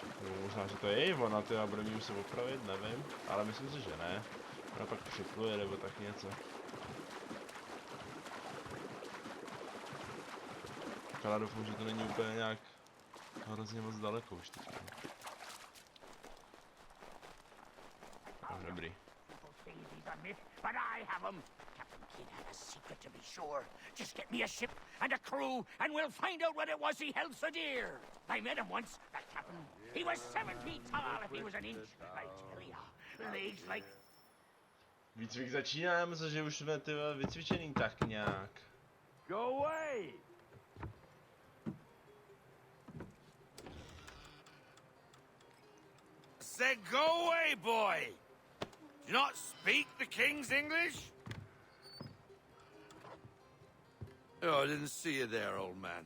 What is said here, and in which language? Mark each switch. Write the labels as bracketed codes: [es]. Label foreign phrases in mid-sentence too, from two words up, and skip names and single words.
[cs] No, možná, že to je ona, ty a bude mi se opravit, nevím, ale myslím si, že ne. Ona pak připluje nebo tak něco. Ale doufám, že to není úplně nějak hrozně moc daleko už teďka. Dobrý. [en] These are myths, but I have them. Captain Kidd had a secret to be sure. Just get me a ship and a crew, and we'll find out what it was he held so dear. I met him once, that captain. He was 7 feet tall if he was an inch. I tell ya, legs like... [cs] Výcvik začíná, já myslím, že už jsme ty vycvičený tak nějak. [en] Go away! Said go away, boy! Do you not speak the King's English? Oh, I didn't see you there, old man.